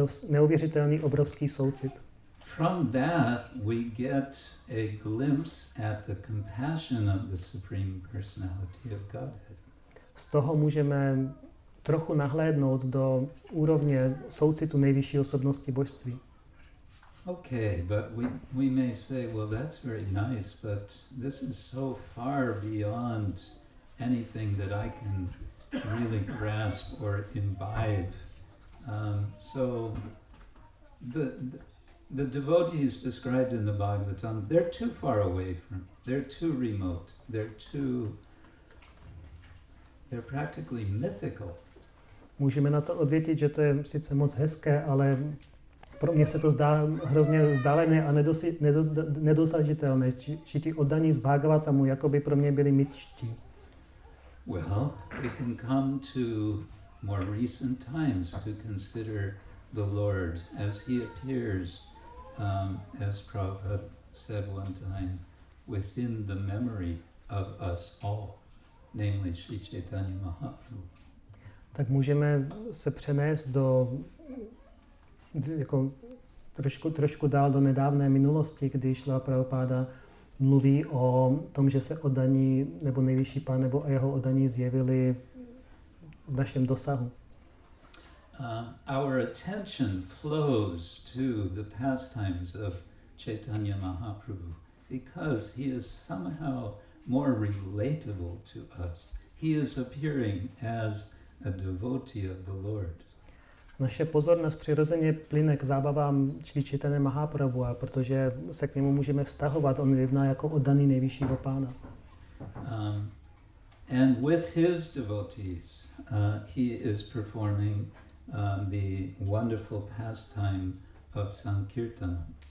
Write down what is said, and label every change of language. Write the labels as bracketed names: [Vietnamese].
[Czech] Neuvěřitelný obrovský soucit. [English] From that we get a glimpse at the compassion of the Supreme Personality of Godhead. [Czech] Z toho můžeme trochu nahlédnout do úrovně soucitu nejvyšší osobnosti božství. [English] Okay, but we may say, well, that's very nice, but this is so far beyond anything that I can really grasp or imbibe. So the devotees described in the Bhagavatam, they're too far away from, they're too remote, they're practically mythical. [Czech] Můžeme na to odvětit, že to je sice moc hezké, ale pro mě se to zdá hrozně vzdálené a nedosažitelné, že ti oddaní z Bhagavatamu jakoby pro mě byli mytičtí. [English] Well, we can come to more recent times to consider the Lord as he appears, as Prabhupada said one time, within the memory of us all, namely Sri Chaitanya Mahaprabhu. [Czech] Tak můžeme se přenést do jako trošku dál do nedávné minulosti, kdy šla Prabhupáda mluví o tom, že se oddaní nebo nejvyšší pán nebo jeho oddaní zjevili v našem dosahu. [English] Our attention flows to the pastimes of Chaitanya Mahaprabhu because he is somehow more relatable to us. He is appearing as a devotee of the Lord. [Czech] Naše pozornost přirozeně plyne k zábavám Šri Chaitanya Mahaprabhu, protože se k němu můžeme vztahovat. On jedná jako oddaný nejvyššího pána. [English] And with his devotees, he is performing the wonderful pastime of Sankirtan.